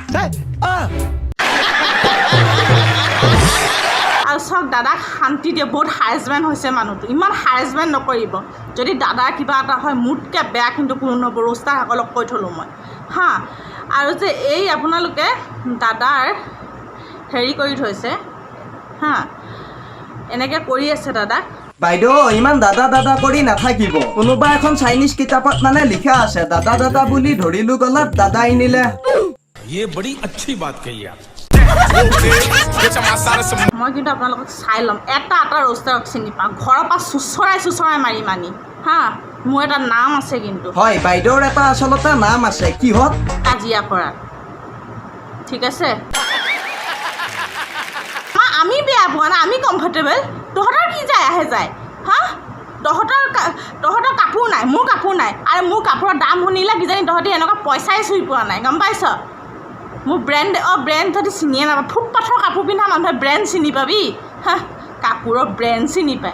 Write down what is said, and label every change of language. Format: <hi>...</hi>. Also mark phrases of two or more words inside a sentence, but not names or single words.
<as>আৰু চাওক দাদাক শান্তি দিয়ে বহুত হাৰেছমেণ্ট হৈছে মানুহটো ইমান হাৰেছমেণ্ট নকৰিব যদি দাদাৰ কিবা এটা হয় মোতকৈ বেয়া কিন্তু কোনো নহ'ব ৰোষ্টাৰসকলক কৈ থ'লোঁ মই হা আৰু যে এই আপোনালোকে দাদাৰ হেৰি কৰি থৈছে হা এনেকৈ কৰি আছে দাদাক বাইদেউ ইমান দাদা কৰি নাথাকিব কোনোবা এখন চাইনিজ কিতাপত মানে লিখা আছে দাদা বুলি ধৰিলো গলত দাদা আনিলে</as> <hi>ये बड़ी अच्छी बात कही आप</hi> <as>মই কিন্তু আপোনালোকক চাই ল'ম এটা ৰোষ্টাৰক চিনি পাওঁ ঘৰৰ পৰা চুচৰাই মাৰি হা মোৰ এটা নাম আছে কিন্তু হয় বাইদেউৰ এটা আচলতে নাম আছে কিহত কাজিয়া কৰাত ঠিক আছে আমি বেয়া পোৱা নাই আমি কমফৰ্টেবল তহঁতৰ কি যায় হা তহঁতৰ কাপোৰ নাই মোৰ কাপোৰ নাই আৰু মোৰ কাপোৰৰ দাম শুনিলে কিজানি তহঁতি এনেকুৱা পইচাই চুই পোৱা নাই গম পাইছ মোৰ ব্ৰেণ্ড যদি চিনিয়ে নাপায় ফুটপাথৰ কাপোৰ পিন্ধা মানুহে ব্ৰেণ্ড চিনি পাবি হা কাপোৰৰ ব্ৰেণ্ড চিনি পায়</as>